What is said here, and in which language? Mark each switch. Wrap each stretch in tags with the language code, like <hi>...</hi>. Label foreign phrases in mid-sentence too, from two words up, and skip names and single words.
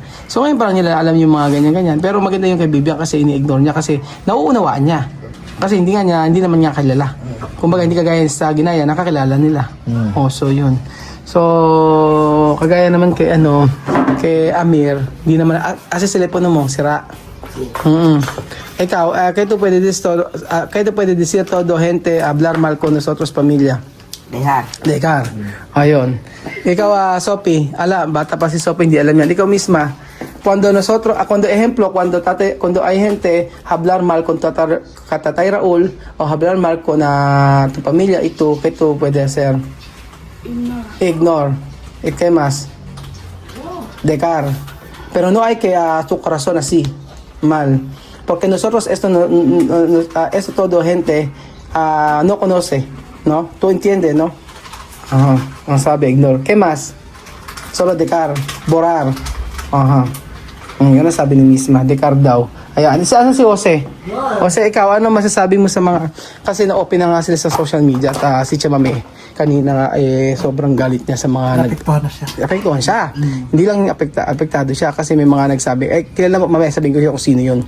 <tl>So ngayon parang nila alam yung mga ganyan-ganyan, pero maganda yung kay Bibian kasi ini-ignore niya kasi nauunawaan niya. Kasi hindi naman niya kilala. Kumbaga hindi kagaya sa Ginaya, nakakilala nila. So yun. So kagaya naman kay Amir, hindi naman kasi telepono mo sira. Ikaw, kayo pwede</tl> <es>decir todo gente hablar mal con nosotros pamilya. Dejar.</es> <tl>Ayun. Ikaw, Sophie, bata pa si Sophie, hindi alam yan.</tl> <es>Ikaw misma, Cuando nosotros, cuando ejemplo, cuando hay gente hablar mal con Tatay Raúl o hablar mal con tu familia, y tú, ¿qué tú puedes hacer? Ignore. ¿Y qué más? Dejar. Pero no hay que a tu corazón así, mal. Porque nosotros esto esto todo gente no conoce, ¿no? Tú entiendes, ¿no? Ajá, no sabe, ignore. ¿Qué más? Solo dejar, borrar. Aha.</es> <tl>Yun ang sabi ni Misma, decar daw. Ayan, saan si Jose? Jose, ikaw, ano masasabi mo sa mga, kasi na-open na nga sila sa</tl> <en>social media</en> <tl>at si Chamame, kanina sobrang galit niya sa mga Napiktuhan na siya. Apektuhan siya. Hindi lang apektado siya kasi may mga nagsabi, kilala mo, mamaya sabihin ko kung sino yun.</tl>